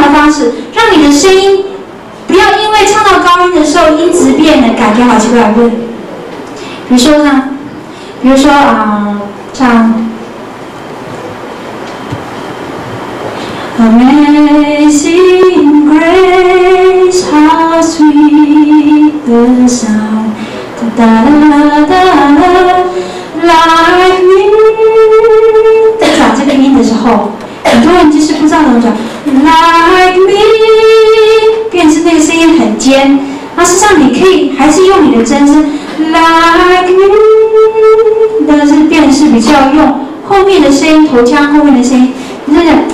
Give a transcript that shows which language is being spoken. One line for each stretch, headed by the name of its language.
Chinese: 方式，让你的声音不要因为唱到高音的时候音质变了，感觉好奇怪，不是？比如说呢，唱
English: Amazing Grace, how sweet the sound, da da da da like me。
Chinese: 在转这个音的时候，很多人就是不知道怎么转 ，
English: like me，
Chinese: 变成那个声音很尖。那事实上你可以还是用你的真声
English: like me，
Chinese: 但是变是比较用后面的声音，头腔后面的声音，真的。